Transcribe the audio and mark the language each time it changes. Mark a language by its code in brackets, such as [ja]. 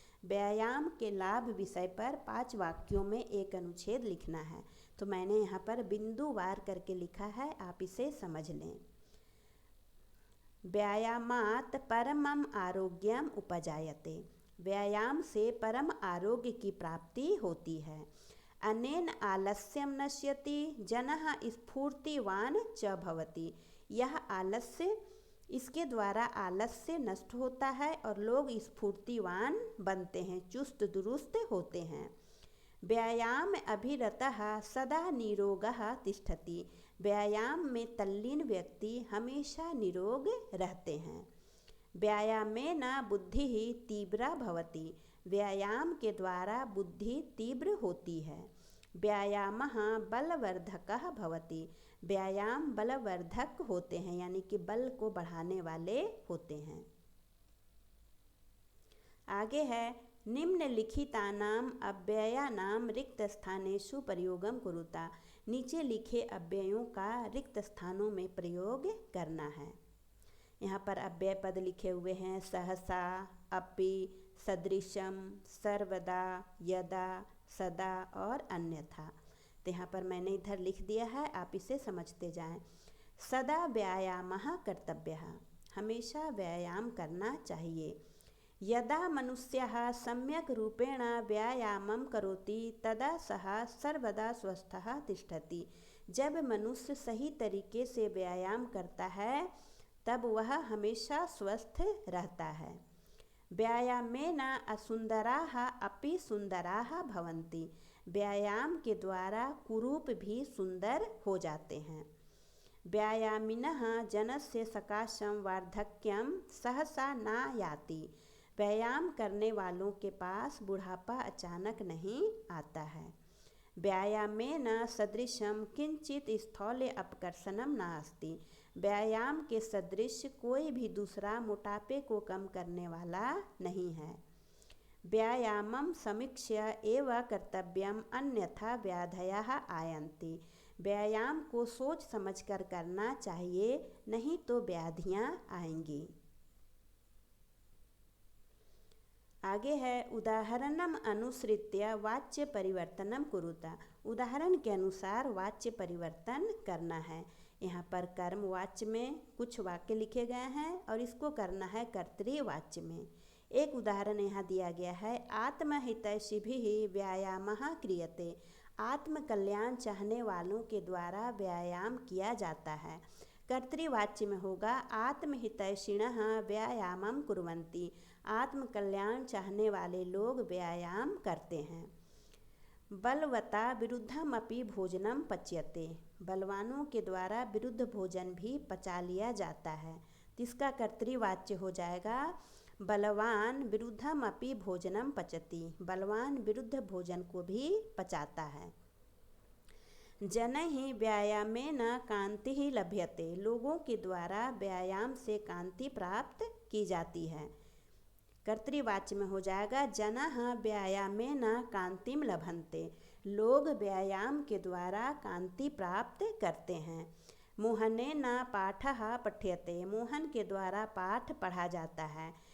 [hi] व्यायाम के लाभ विषय पर 5 वाक्यों में एक अनुच्छेद लिखना है। तो मैंने यहाँ पर बिंदुवार करके लिखा है, आप इसे समझ लें। [sa] व्यायामात् परमम आरोग्यम उपजायते, [hi] व्यायाम से परम आरोग्य की प्राप्ति होती है। [sa] अनेन आलस्यम नश्यति जनः स्फूर्तिवान च भवति। [hi] यह आलस्य, इसके द्वारा आलस्य नष्ट होता है और लोग स्फूर्तिवान बनते हैं, चुस्त दुरुस्त होते हैं। [sa] व्यायाम अभिरतः सदा निरोगः तिष्ठति। [hi] व्यायाम में तल्लीन व्यक्ति हमेशा निरोग रहते हैं। [sa] व्यायामेन बुद्धिः तीव्रा भवति। [hi] व्यायाम के द्वारा बुद्धि तीव्र होती है। [sa] व्यायामः बलवर्धकः भवति। [hi] व्यायाम बलवर्धक होते हैं, यानी कि बल को बढ़ाने वाले होते हैं। आगे है [sa] निम्नलिखितानाम अव्ययानाम रिक्त स्थानेषु प्रयोगम कुरुता। [hi] नीचे लिखे अव्ययों का रिक्त स्थानों में प्रयोग करना है। यहाँ पर अव्यय पद लिखे हुए हैं सहसा, अपि, सदृशम, सर्वदा, यदा, सदा और अन्यथा। तो यहाँ पर मैंने इधर लिख दिया है, आप इसे समझते जाएं। [sa] सदा व्यायामः कर्तव्यः। [hi] हमेशा व्यायाम करना चाहिए। [sa] यदा मनुष्यः सम्यक् रूपेण व्यायामं करोति तदा सः सर्वदा स्वस्थः तिष्ठति। [hi] जब मनुष्य सही तरीके से व्यायाम करता है तब वह हमेशा स्वस्थ रहता है। [sa] व्यायामेन असुंदराः अपि सुंदराः भवन्ति। [hi] व्यायाम के द्वारा कुरूप भी सुंदर हो जाते हैं। [sa] व्यायामिनः जनस्य सकाशं वार्धक्यं सहसा न याति। [hi] व्यायाम करने वालों के पास बुढ़ापा अचानक नहीं आता है। [sa] व्यायामेन सदृशं किंचित स्थौल्य अपकर्षणं नास्ति। [hi] व्यायाम के सदृश कोई भी दूसरा मोटापे को कम करने वाला नहीं है। [sa] व्यायामं समीक्ष्य एव कर्तव्यम अन्यथा व्याधयः आयन्ति। [hi] व्यायाम को सोच समझकर करना चाहिए, नहीं तो व्याधियाँ आएंगी। आगे है [sa] उदाहरणम अनुसृत्य वाच्य परिवर्तनम कुरुता। [hi] उदाहरण के अनुसार वाच्य परिवर्तन करना है। यहाँ पर कर्म वाच्य में कुछ वाक्य लिखे गए हैं और इसको करना है कर्तरी वाच्य में। एक उदाहरण यहाँ दिया गया है, [sa] आत्महितैषिभिः व्यायामः क्रियते। [hi] आत्म कल्याण चाहने वालों के द्वारा व्यायाम किया जाता है। कर्तृवाच्य में होगा [sa] आत्महितैषिणः व्यायामं कुर्वन्ति। [hi] आत्म कल्याण चाहने वाले लोग व्यायाम करते हैं। [sa] बलवता विरुद्धमपि भोजनम पच्यते। [hi] बलवानों के द्वारा विरुद्ध भोजन भी पचा लिया जाता है। इसका कर्तृवाच्य हो जाएगा [sa] बलवान विरुद्धमपि भोजनम पचति। [hi] बलवान विरुद्ध भोजन को भी पचाता है। [sa] जनैः व्यायामेन कान्तिः लभ्यते। [hi] लोगों के द्वारा व्यायाम से कांति प्राप्त की जाती है। कर्तृवाच्य में हो जाएगा [sa] जनः व्यायामेन कांतिम लभन्ते। [hi] लोग व्यायाम के द्वारा कांति प्राप्त करते हैं। [sa] मोहनेन पाठः पठ्यते। [hi] मोहन के द्वारा पाठ पढ़ा जाता है।